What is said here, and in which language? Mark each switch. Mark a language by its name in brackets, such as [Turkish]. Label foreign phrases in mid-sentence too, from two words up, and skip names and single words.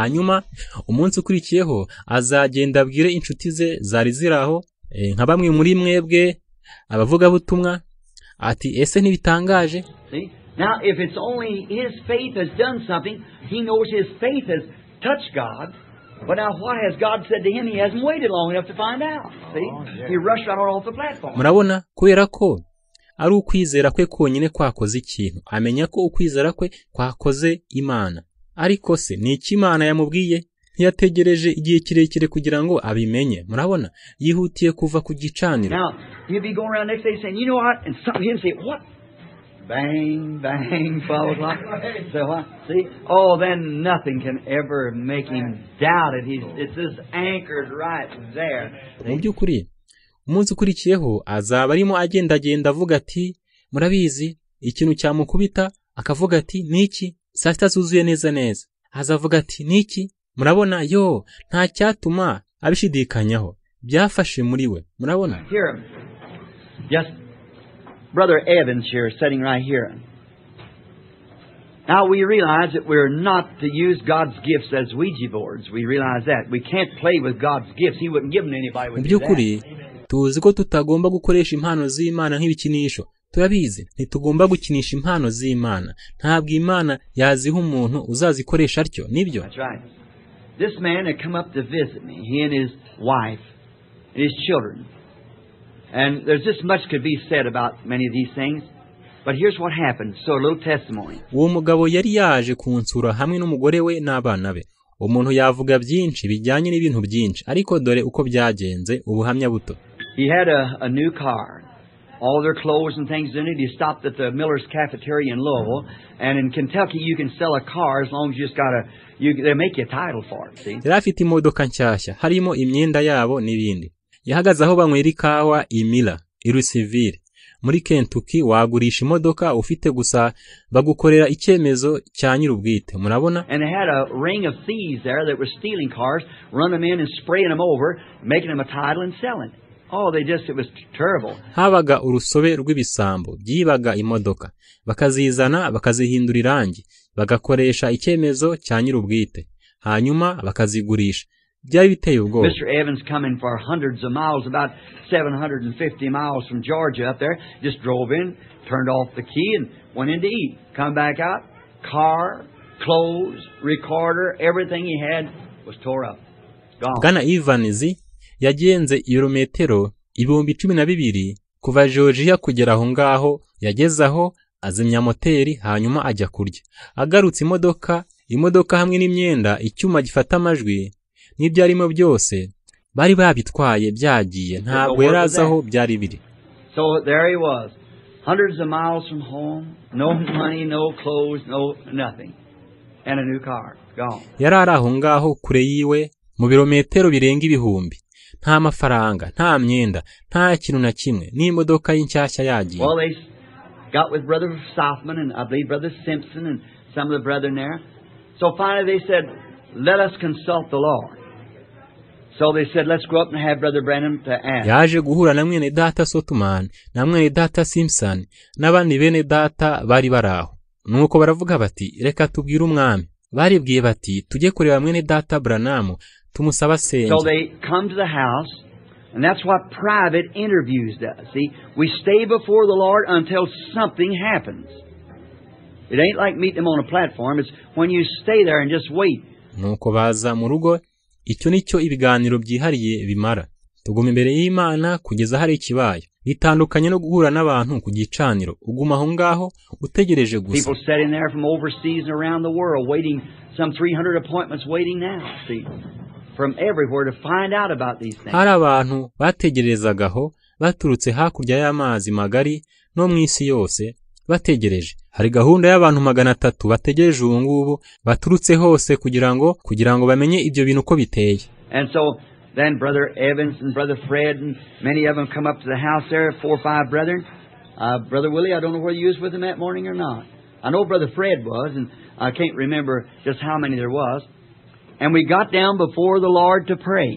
[Kinyarwanda] Hanyuma umunsi ukurikiyeho azagenda abwire inshuti ze zari ziraho nka bamwe muri mwebwe abavuga butumwa ati ese ntibitangaje? [English] See? Now if it's only his faith has done something, he knows his faith has touched God. But now what has God said to him? He hasn't waited long enough to find out. See? He rushed right off the platform. [Kinyarwanda] Murabona kubera ko ari ukwizera kwe konyine kwakoze ikintu. Amenya ko ukwizera kwe kwakoze Imana. Ariko se ni iki Imana yamubwiye? Ntiyategereje igihe kirekire kugira ngo abimenye. Murabona? Yihutiye kuva ku gicaniro. [English] Now, he'll be going around next day saying, you know what? And something he'll say, what? Bang, bang, 12 o'clock. So what? See? Oh, then nothing can ever make him doubt it. It's just anchored right there. [Kinyarwanda] Mu by'ukuri umunsi ukurikiyeho azaba arimo agenda avuga ati murabizi ikintu cyamukubita akavuga ati niki saa 6 zuzuye neza azavuga ati niki murabona yo nta cyatuma abishidikanyaho byafashe muri we. Murabona [English] here just Brother Evans here sitting right here. Now we realize that we're not to use God's gifts as Ouija boards. We realize that we can't play with God's gifts. He wouldn't give them to anybody with that. [Kinyarwanda] Tuzi ko tutagomba gukoresha impano z'Imana nk'ibikinisho. Turabizi ntitugomba gukinisha impano z'Imana. Ntabwo Imana yaziha umuntu uzazikoresha atyo. Nibyo? [English] That's right. This man had come up to visit me, he and his wife and his children. And there's just much could be said about many of these things. But here's what happened. So a little testimony. [Kinyarwanda] Uwo mugabo yari yaje kunsura hamwe n'umugore we n'abana be. Umuntu yavuga byinshi bijyanye n'ibintu byinshi, ariko dore uko byagenze ubuhamya buto. [English] He had a new car. All their clothes and things in it. He stopped at the Miller's Cafeteria in Louisville. And in Kentucky you can sell a car as long as you just got they make you a title for it, see? [Kinyarwanda] Yari afite imodoka nshyashya, harimo imyenda yabo n'ibindi. Yahagaze aho banywera ikawa Miller, Louisville. Muri Kentucky wagurisha imodoka ufite gusa bagukorera icyemezo cya nyirubwite. Murabona? [English] And they had a ring of thieves there that were stealing cars, run them in and spraying them over, making them a title and selling it. Oh, it was terrible. [Kinyarwanda] Habaga urusobe rw'ibisambo byibaga imodoka, bakazizana bakazihindura irangi, bagakoresha icyemezo cya nyirubwite, hanyuma bakazigurisha. Byari biteye ubwoba. [English] Mr. Evans coming for hundreds of miles, about 750 miles from Georgia up there, just drove in, turned off the key and went in to eat. Come back out, car, clothes, recorder, everything he had was tore up. Gone. [Kinyarwanda] Bwana Evans yagenze ibirometero 12,000 kuva Georgia kugera aho ngaho, yagezaho azimya moteri hanyuma ajya kurya. Agarutse imodoka hamwe n'imyenda, icyuma gifata amajwi n'ibyarimo byose bari babitwaye byagiye, ntabwo yarazaho byari biri. [English] So there he was, hundreds of miles from home, no money, no clothes, no nothing, and a new car, gone. [Kinyarwanda] Yari aho ngaho kure yiwe mu birometero birenga ibihumbi, nta mafaranga, nta myenda, nta kintu na kimwe, n'imodoka y'inshyashya yagiye. [English] Well, they got with Brother Sothman and I believe Brother Simpson and some of the brethren there. So finally they said, let us consult the Lord. So they said, let's go up and have Brother Branham to ask. [Kinyarwanda] Yaje guhura na mwene data Sothman, na mwene data Simpson, n'abandi bene data bari baraho. Nuko baravuga bati, reka tubwire umwami. Baribwiye bati, tujye kureba mwene data Branham, tumusaba senge. [English] So they come to the house, and that's what private interviews does. See, we stay before the Lord until something happens. It ain't like meeting Him on a platform. It's when you stay there and just wait. [Kinyarwanda] Nuko baza mu rugo, icyo nicyo ibiganiro byihariye bimara. Tuguma imbere y'Imana kugeza hari ikibaye. Bitandukanye no guhura n'abantu ku gicaniro. Uguma aho ngaho utegereje gusa. [English] People sitting there from overseas and around the world waiting, some 300 appointments waiting now. See, from everywhere to find out about these things. [Kinyarwanda] Hari abantu bategerezagaho baturutse hakurya y'amazi magari no mu isi yose bategereje. Hari gahunda y'abantu 300 bategereje ubu ngubu baturutse hose kugira ngo bamenye ibyo bintu uko biteye. [English] And so then Brother Evans and Brother Fred and many of them come up to the house there, 4 or 5 brethren. Brother Willie, I don't know whether you was with them that morning or not. I know Brother Fred was, and I can't remember just how many there was. And we got down before the Lord to pray.